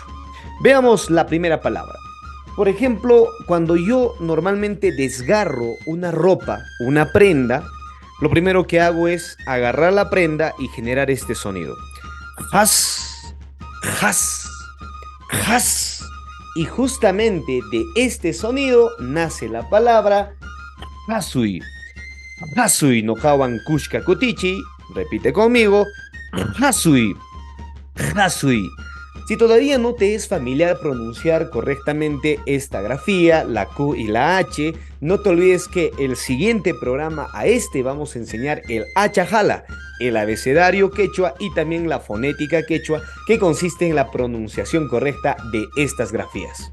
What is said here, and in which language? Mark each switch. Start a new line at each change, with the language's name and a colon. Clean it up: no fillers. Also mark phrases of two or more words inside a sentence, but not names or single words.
Spanish: Veamos la primera palabra. Por ejemplo, cuando yo normalmente desgarro una ropa, una prenda, lo primero que hago es agarrar la prenda y generar este sonido. Has, has, has. Y justamente de este sonido nace la palabra hasui.
Quechua: Hasui no kawan kushka kutichi.
Spanish: Repite conmigo. Hasui. Hasui. Si todavía no te es familiar pronunciar correctamente esta grafía, la Q y la H, no te olvides que el siguiente programa a este vamos a enseñar el Achajala, el abecedario quechua y también la fonética quechua, que consiste en la pronunciación correcta de estas grafías.